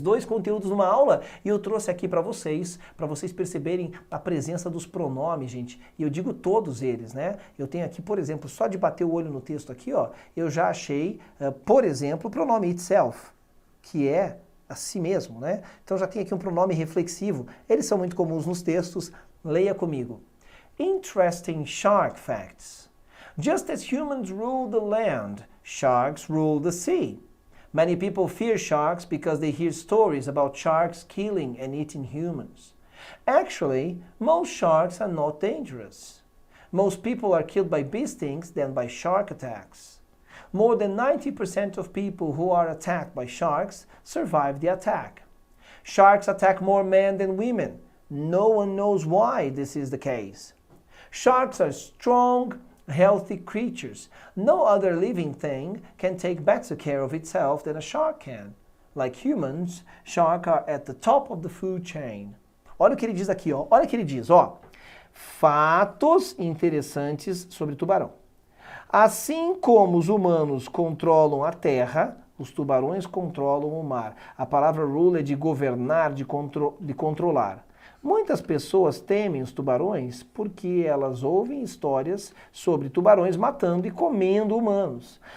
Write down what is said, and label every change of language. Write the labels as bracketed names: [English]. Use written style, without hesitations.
[Portuguese] 2 conteúdos numa aula e eu trouxe aqui para vocês perceberem a presença dos pronomes, gente. E eu digo todos eles, né? Eu tenho aqui, por exemplo, só de bater o olho no texto aqui, ó, eu já achei, por exemplo, o pronome itself, que é a si mesmo, né? Então já tem aqui um pronome reflexivo. Eles são muito comuns nos textos. Leia comigo. [English] Interesting shark facts. Just as humans rule the land, sharks rule the sea. Many people fear sharks because they hear stories about sharks killing and eating humans. Actually, most sharks are not dangerous. Most people are killed by bee stings than by shark attacks. More than 90% of people who are attacked by sharks survive the attack. Sharks attack more men than women. No one knows why this is the case. Sharks are strong, healthy creatures. No other living thing can take better care of itself than a shark can. Like humans, sharks are at the top of the food chain. [Portuguese] Olha o que ele diz aqui, ó. Olha o que ele diz, ó. Fatos interessantes sobre tubarão. Assim como os humanos controlam a terra, os tubarões controlam o mar. A palavra rule é de governar, de controlar. Muitas pessoas temem os tubarões porque elas ouvem histórias sobre tubarões matando e comendo humanos.